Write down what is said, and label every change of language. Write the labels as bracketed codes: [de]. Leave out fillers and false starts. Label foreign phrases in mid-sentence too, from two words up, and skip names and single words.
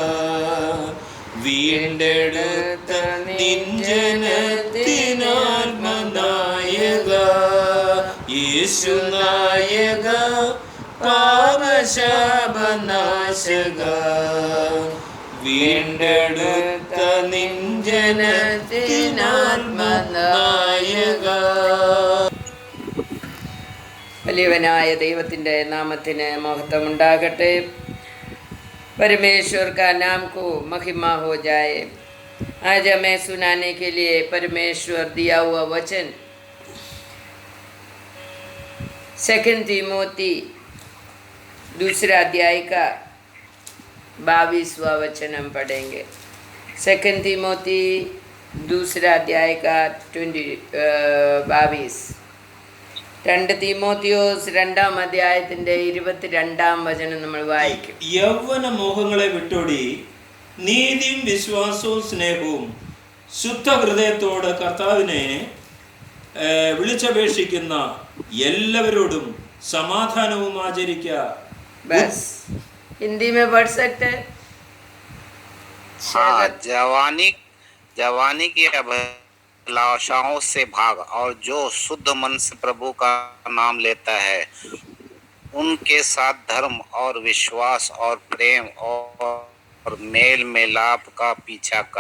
[ml] വീണ്ടെടുത്ത നിഞ്ജനത്തിനാത്മനായക യേശുനായക പാപശാപനാശക വീണ്ടെടുത്ത നിഞ്ജനത്തിനാത്മനായക. വലിയവനായ ദൈവത്തിൻ്റെ നാമത്തിന് മഹത്വമുണ്ടാകട്ടെ. [hi] परमेश्वर का नाम को महिमा हो जाए. आज हमें सुनाने के लिए परमेश्वर दिया हुआ वचन 2 तीमोथी 2 अध्याय का 22वां वचन हम पढ़ेंगे. 2 तीमोथी 2 अध्याय का 22. [ml] 2 തീമോത്തിയോസ് 2 അധ്യായത്തിന്റെ 22 വചനം നമ്മൾ വായിക്കും. യൗവന മോഹങ്ങളെ വിട്ടോടി നീതിയും വിശ്വാസവും സ്നേഹവും ശുദ്ധ ഹൃദയത്തോട് കർത്താവിനെ വിളിച്ചപേക്ഷിക്കുന്ന എല്ലാവരോടും സമാധാനവും ആചരിക്കുക. [hi] बस हिंदी में पढ़ सकते हैं. हाँ, जवानी की अभिलाषाओं से भाग और जो शुद्ध मन से प्रभु का नाम लेता है उनके साथ धर्म और विश्वास और प्रेम और मेल मिलाप का पीछा कर.